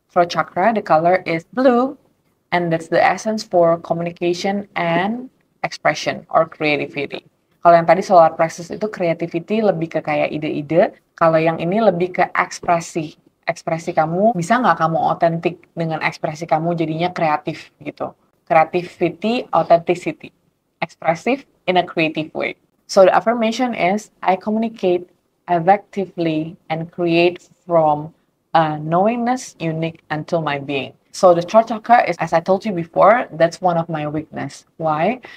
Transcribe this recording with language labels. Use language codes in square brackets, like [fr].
[en] Throat chakra, the color is blue, and that's the essence for communication and expression or creativity. [id] Kalau yang tadi solar plexus itu creativity, lebih ke kayak ide-ide. Kalau yang ini lebih ke ekspresi. Ekspresi kamu, bisa nggak kamu otentik dengan ekspresi kamu jadinya kreatif gitu. [en] Creativity, authenticity. Expressive in a creative way. So the affirmation is, I communicate effectively and create from a knowingness unique unto my being. So the throat chakra is, as I told you before, that's one of my weakness. Why?